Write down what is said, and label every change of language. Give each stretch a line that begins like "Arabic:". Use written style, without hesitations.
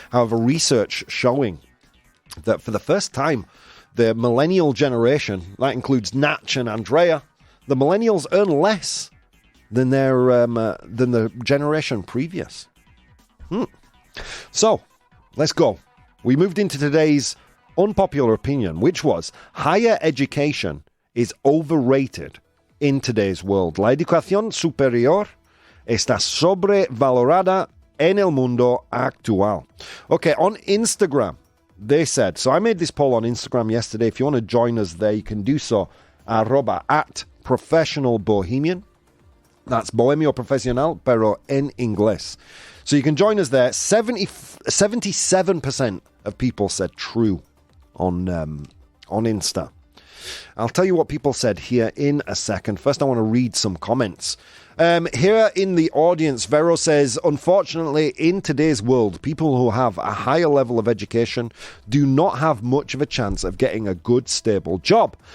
English: However, research showing that for the first time, the millennial generation, that includes Natch and Andrea, the millennials earn less than than the generation previous. So, let's go. We moved into today's unpopular opinion, which was higher education is overrated in today's world.
Spanish: La educación superior está sobrevalorada en el mundo actual.
English: Okay, on Instagram, they said, so I made this poll on Instagram yesterday. If you want to join us there, you can do so, @professionalbohemian. That's Bohemio Profesional,
Spanish: pero en inglés.
English: So you can join us there. 77% of people said true on Insta. I'll tell you what people said here in a second. First, I want to read some comments. Here in the audience, Vero says, unfortunately, in today's world, people who have a higher level of education do not have much of a chance of getting a good, stable job.